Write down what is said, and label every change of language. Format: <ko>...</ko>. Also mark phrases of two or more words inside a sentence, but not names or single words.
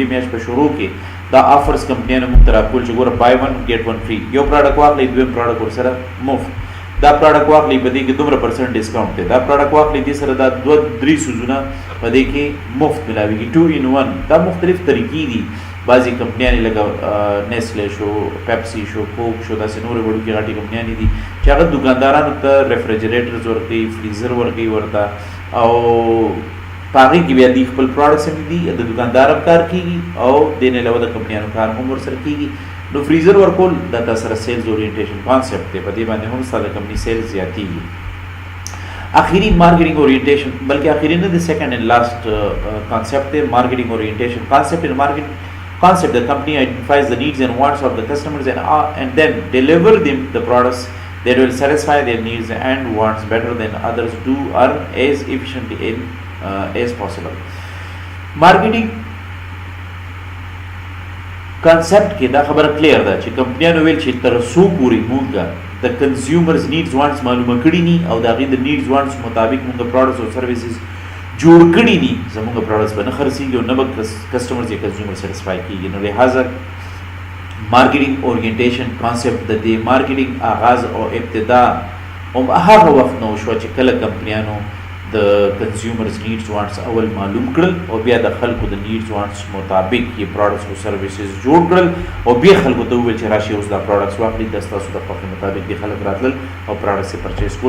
<ps>میاشت په شروع کې دا آفرز کمپنیانو موږ ته راکول چې ګوره</ps> <en>buy one get one free</en> <ps>یو پروډکټ واخلئ دویم پروډکټ ورسره مفت دا پروډکټ واخلئ په دې کې دومره پرسنټ ډسکاونټ دی دا پروډکټ واخلئ دې سره دا 2-3 سوزونه په دې کې مفت ملاویږي 2 in 1 دا مختلف طریقې دي بعضې کمپنیانې لکه نیسلې شو پیپسي شو کوک شو داسې نورې وړوکې غټې کمپنیانې دي چې هغه دوکاندارانو ته ریفریجریټرز ورکوي فریزر ورکوي ورته او په هغې کې بیا دوی خپل پروډکټس هم دي د دوکاندار هم کار کېږي او دې نه علاوه د کمپنیانو کار هم ورسره کېږي نو فریزر ورکول دا سره</ps> <en>sales orientation concept</en> <ps>دی په دې باندې هم ستا د کمپني سیلز زیاتېږي</ps> <ur>آخری</ur> <en>marketing orientation,</en> <ur>بلکہ آخری نہیں,</ur> <en>the second and last concept</en> <ur>ہے</ur> <en>marketing orientation concept. इन मार्केटिंग concept, the company identifies the needs and wants of the customers and then deliver them the products that will satisfy their needs and wants better than others do or as efficiently as possible. Marketing concept</en> <ps>کې دا خبره کلیر ده چې کمپنیانو ویل چې تر څو پورې مونږ د</ps> <en>consumers needs wants</en> <ps>معلومه کړي ني او د هغې د</ps> <en>needs wants</en> <ps>مطابق مونږ پروډکټس او سرویسز جوړ کړي دي، زموږ پروډکټس به نه خرڅېږي او نه به کسټمرز یا کنزیومر سیټسفای کېږي. نو لہٰذا</ps> <en>marketing orientation concept</en> <ps>د دې مارکیټینګ آغاز او ابتدا هغه وخت نو شوه چې کله کمپنیانو د</ps> <en>consumers needs wants</en> <ps>اول معلوم کړل او بیا د خلکو د</ps> <en>needs wants</en> <ps>مطابق یې پروډکټس او سرویسز جوړ کړل او بیا خلکو ته وویل چې راشي اوس دا پروډکټس واخلئ، دا ستاسو د خوښې مطابق دې خلک راتلل او پروډکټس یې پرچیز کول.</ps>